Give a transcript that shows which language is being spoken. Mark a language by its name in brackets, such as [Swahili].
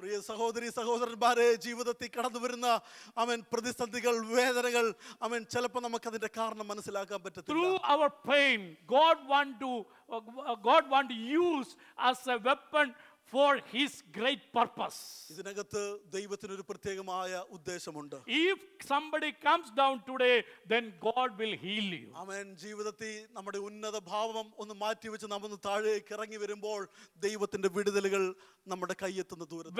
[Malayalam] പ്രിയ സഹോദരി സഹോദരന്മാരെ, ജീവിതത്തിൽ കടന്നു വരുന്ന അവൻ പ്രതിസന്ധികൾ വേദനകൾ അവൻ ചിലപ്പോൾ നമുക്ക് അതിന്റെ കാരണം മനസ്സിലാക്കാൻ പറ്റത്തില്ല. [English] Through our pain, God want to use as a weapon for his great purpose. [Malayalam] ഇതിനകത്ത് ദൈവത്തിന് ഒരു പ്രത്യേകമായ ഉദ്ദേശമുണ്ട്. [English] If somebody comes down today, then God will heal you. [Malayalam] അവൻ ജീവിതത്തിൽ നമ്മുടെ ഉന്നത ഭാവം ഒന്ന് മാറ്റി വെച്ച് നാം ഒന്ന് താഴേക്ക് ഇറങ്ങി വരുമ്പോൾ ദൈവത്തിന്റെ വിടുതലുകൾ നമ്മുടെ കയ്യെത്തുന്ന ദൂരത്ത്.